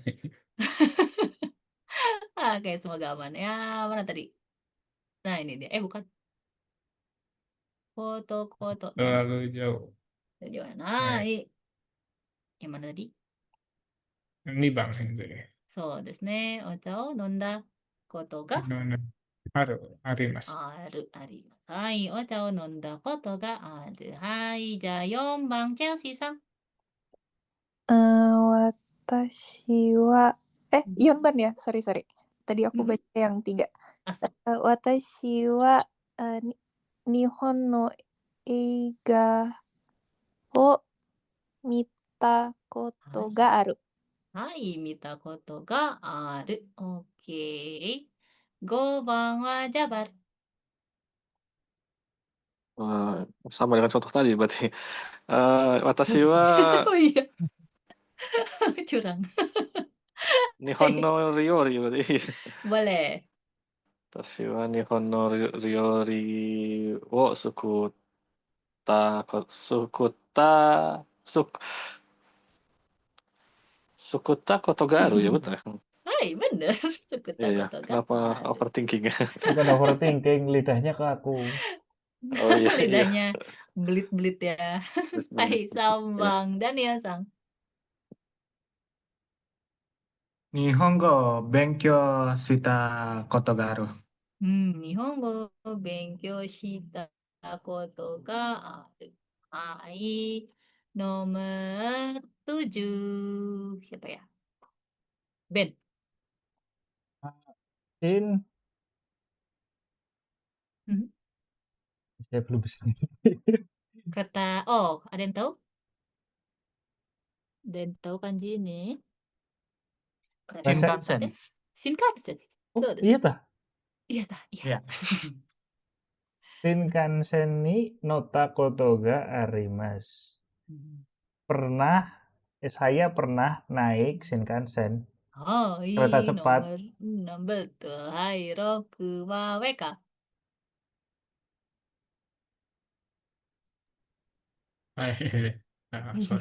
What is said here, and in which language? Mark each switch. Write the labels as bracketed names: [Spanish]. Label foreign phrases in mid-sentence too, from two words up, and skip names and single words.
[Indonesian] Oke, semoga aman. Ya, mana tadi? Nah, ini dia. Bukan. Foto-foto. Nah, Terlalu jauh. jauh. Nah, Nah, yang mana tadi? ini bang itu ya. [Japanese] そうですね。お茶を飲んだことが Arimasu. あります。はい。お茶を飲んだことがある。はい。じゃあ4番、チェルシーさん。私は4番や? Sorry. [Indonesian] Tadi aku baca yang 3. [Japanese] あ、そう。私は日本の映画を見たことがある. はい。見たことがある。OK。5番はジャバル。 [Indonesian] Sama dengan contoh tadi berarti. [Japanese] 私は [Indonesian] Oh iya. Curang. [Japanese] 日本の料理 [Indonesian] berarti. Boleh. [Japanese] 私は日本の料理を作ったことがある [Indonesian] ya betul ya? Hai, bener. Sukuta Iya ya. [Japanese] ことが [Indonesian] Kenapa aru. overthinking ya? Bukan overthinking, lidahnya kaku. Oh iya. Lidahnya belit-belit ya. Hai, Ya. sambang. Daniel-san. [Japanese] 日本語勉強したことがある. 日本語を勉強したことがある。 [Indonesian] はい。Nomor 7. Siapa ya? Ben. Sin, Mhm. saya belum bisa. Kereta. Oh, ada yang tahu? Ada yang tahu kanji ini? Kereta Shinkansen. cepat ya? Shinkansen. Oh, [Japanese] そうです。 [Indonesian] iya tah. Iya, tah. Iya. Ya. [Japanese] 新幹線に乗ったことがあります. [Indonesian] Saya pernah naik Shinkansen. Hai, Kereta cepat. nomor 6 betul. Hai, Roku wa Weka. Nah, sorry.